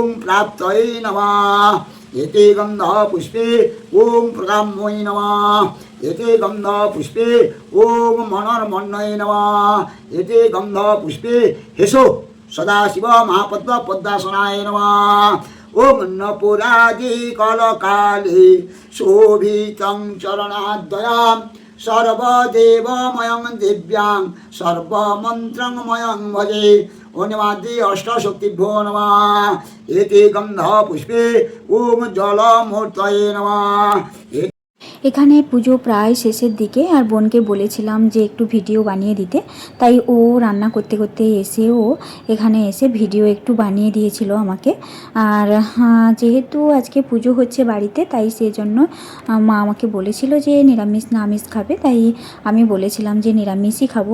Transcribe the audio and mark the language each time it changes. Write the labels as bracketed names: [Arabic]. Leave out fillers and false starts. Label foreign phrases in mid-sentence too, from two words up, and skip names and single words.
[Sanskrit] प्राप्तये नमः एते गन्धपुष्पे ओम प्रकाम्यै नमः एते गन्धपुष्पे ओम मनोर्मन्ये नमः एते गन्धपुष्पे हेसो सदाशिव महापद्म पद्मासनाय नमः ओम नपुरादि कलकाले शोभितं चरणाद्वयां सर्वदेवमयं दिव्यां सर्वमन्त्रमयं भजे ओनिमादि अष्टशक्तिभ्यो नमः एते गन्धपुष्पे ओम जलमूर्तये नमः [Bangla] এখানে পুজো প্রায় শেষের দিকে, আর বোনকে বলেছিলাম যে একটু ভিডিও বানিয়ে দিতে, তাই ও রান্না করতে করতে এসেও এখানে এসে ভিডিও একটু বানিয়ে দিয়েছিল আমাকে। আর যেহেতু আজকে পুজো হচ্ছে বাড়িতে, তাই সেই জন্য মা আমাকে বলেছিল যে নিরামিষ না আমিষ খাবে, তাই আমি বলেছিলাম যে নিরামিষই খাবো।